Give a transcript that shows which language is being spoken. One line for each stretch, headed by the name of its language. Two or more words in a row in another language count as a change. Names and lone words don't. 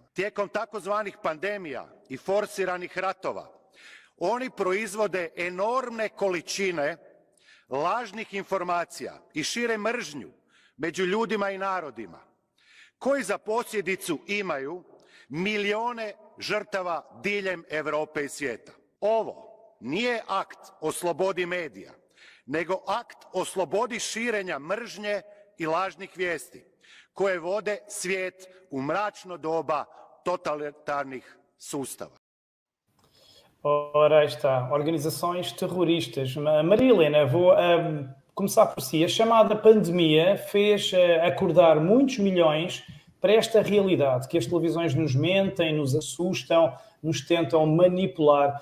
Croatian: Tijekom takozvanih pandemija i forsiranih ratova oni proizvode enormne količine lažnih informacija i šire mržnju među ljudima i narodima, koji za posljedicu imaju milijone žrtava diljem Europe i svijeta. Ovo nije akt o slobodi medija, nego akt o slobodi širenja mržnje i lažnih vijesti, koje vode svijet u mračno doba totalitarnih sustava.
Portuguese: Ora, aí está, organizações terroristas. Maria Helena, vou começar por si. A chamada pandemia fez acordar muitos milhões para esta realidade, que as televisões nos mentem, nos assustam, nos tentam manipular.